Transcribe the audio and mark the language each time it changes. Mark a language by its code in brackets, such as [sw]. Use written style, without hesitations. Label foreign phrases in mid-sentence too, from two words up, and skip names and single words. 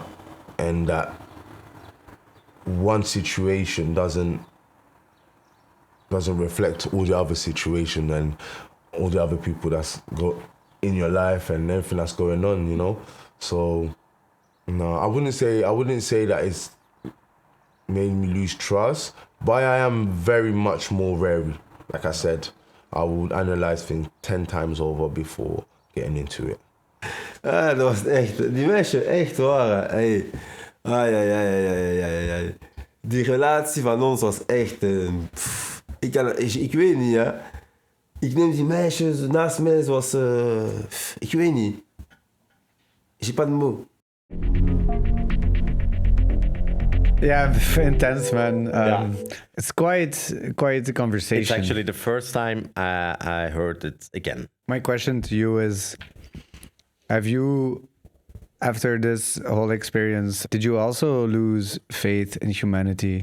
[en] And that one situation doesn't reflect all the other situation and all the other people that's in your life and everything that's going on, you know? So no, I wouldn't say that it's made me lose trust, but I am very much more wary. Like I said, I would analyze things 10 times over before getting into it. [nl] Dat was echt, die meisje, echt waar. Hey. Ai. Die relatie van ons was echt... Ik weet niet, hè. Ik neem die meisjes naast mij zoals... ik weet niet. [fr] J'ai pas de mots. [en] Yeah, intense, man. It's quite a conversation. It's actually the first time I heard it again. My question to you is, have you, after this whole experience, did you also lose faith in humanity?